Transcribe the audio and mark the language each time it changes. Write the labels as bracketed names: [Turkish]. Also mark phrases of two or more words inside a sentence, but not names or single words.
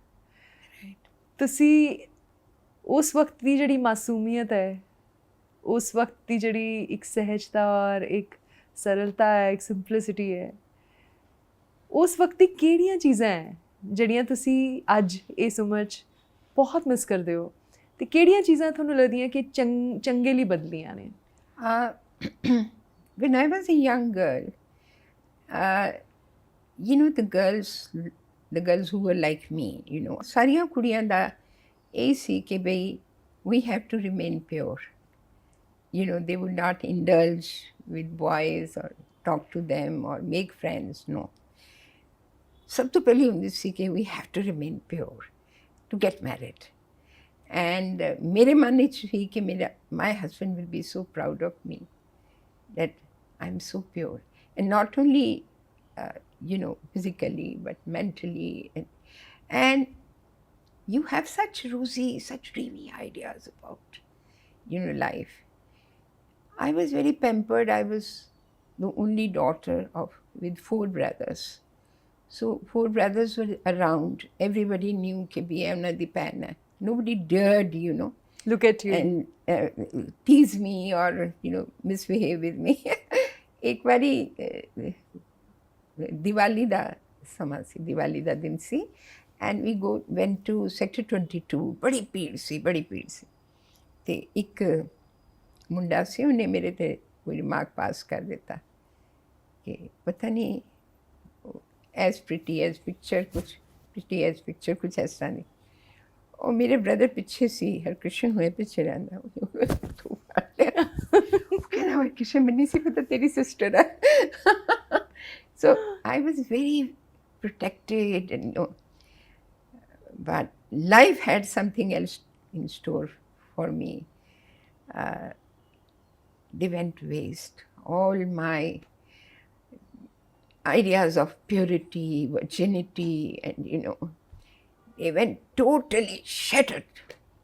[Punjabi] ਤੁਸੀਂ ਉਸ ਵਕਤ ਦੀ ਜਿਹੜੀ ਮਾਸੂਮੀਅਤ ਹੈ, ਉਸ ਵਕਤ ਦੀ ਜਿਹੜੀ ਇੱਕ ਸਹਿਜਤਾ ਔਰ ਇੱਕ ਸਰਲਤਾ ਹੈ, ਇੱਕ ਸਿੰਪਲਿਸਿਟੀ ਹੈ, ਉਸ ਵਕਤ ਦੀ ਕਿਹੜੀਆਂ ਚੀਜ਼ਾਂ ਹੈ ਜਿਹੜੀਆਂ ਤੁਸੀਂ ਅੱਜ ਇਸ ਉਮਰ 'ਚ ਬਹੁਤ ਮਿਸ ਕਰਦੇ ਹੋ, ਤੇ ਕਿਹੜੀਆਂ ਚੀਜ਼ਾਂ ਤੁਹਾਨੂੰ ਲੱਗਦੀਆਂ ਕਿ ਚੰਗੇ ਲਈ ਬਦਲੀਆਂ ਨੇ? [English] When I was a young girl, you know, the girls who were like me, you know, [Punjabi] ਸਾਰੀਆਂ ਕੁੜੀਆਂ ਦਾ ਇਹ ਸੀ ਕਿ ਬਈ [English] we have to remain pure. You know, they would not indulge with boys or talk to them or make friends, no. [Punjabi] ਸਭ ਤੋਂ ਪਹਿਲੀ ਹੁੰਦੀ ਸੀ ਕਿ [English] we have to remain pure to get married. And [Punjabi] ਮੇਰੇ ਮਨ ਵਿੱਚ ਸੀ ਕਿ [English] my husband will be so proud of me that I'm so pure. And not only, you know, physically, but mentally. And you have such rosy, such dreamy ideas about, you know, life. I was very pampered. I was the only daughter with 4 brothers. So 4 brothers were around. Everybody knew कि भी है उन्हें दी पहन है. Nobody dared, you know. Look at you. And tease me or, you know, misbehave with me. [Punjabi] ਇੱਕ ਬਾਰੀ ਦੀਵਾਲੀ ਦਾ ਸਮਾਂ ਸੀ, दिवाली ਦਾ ਦਿਨ ਸੀ, [English] and we went to sector 22. [Punjabi] ਬੜੀ ਭੀੜ ਸੀ ਤੇ ਇੱਕ ਮੁੰਡਾ ਸੀ, ਉਹਨੇ ਮੇਰੇ ਤੇ ਕੋਈ ਰਿਮਾਰਕ ਪਾਸ ਕਰ ਦਿੱਤਾ ਕਿ ਪਤਾ ਨਹੀਂ [English] as pretty as picture [Punjabi] ਕੁਛ ਇਸ ਤਰ੍ਹਾਂ ਨਹੀਂ। ਉਹ ਮੇਰੇ ਬ੍ਰਦਰ ਪਿੱਛੇ ਸੀ, ਹਰਕ੍ਰਿਸ਼ਨ ਹੋਏ ਪਿੱਛੇ ਰਹਿੰਦਾ, ਉਹ ਕਹਿੰਦਾ ਹਰਕ੍ਰਿਸ਼ਨ ਮੈਨੂੰ ਨਹੀਂ ਸੀ ਪਤਾ ਤੇਰੀ ਸਿਸਟਰ ਹੈ। [English] So I was very protected, and but life had something else in store for me. They went waste. All my ideas of purity, virginity, and you know, they went totally shattered.